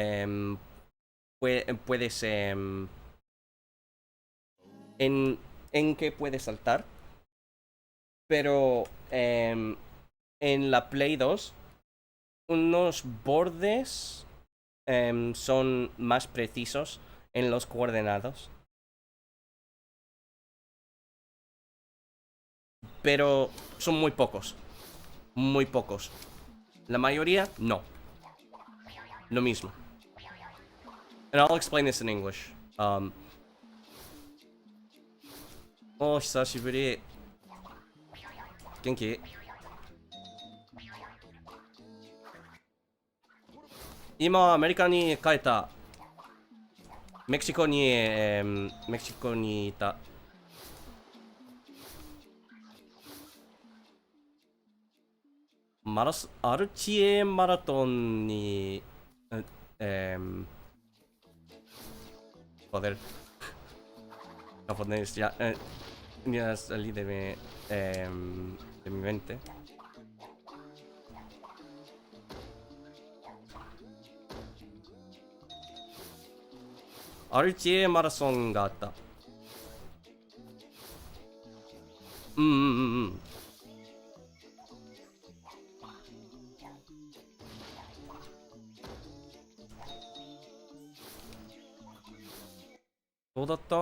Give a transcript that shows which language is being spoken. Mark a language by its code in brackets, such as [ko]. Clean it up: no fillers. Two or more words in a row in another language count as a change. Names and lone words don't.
[es] puedes en que puedes saltar, pero en la Play 2 unos bordes son más precisos en los coordenados, pero son muy pocos, muy pocos. La mayoría no. Lo mismo. [en] And I'll explain this in English. [ja] Oh, 久しぶり。元気？今アメリカに帰った。メキシコにいた。 [es] アルチエマラトンに joder, japonés ya salí de mi mente. [ja] RTA マラソンがあった。どうだった？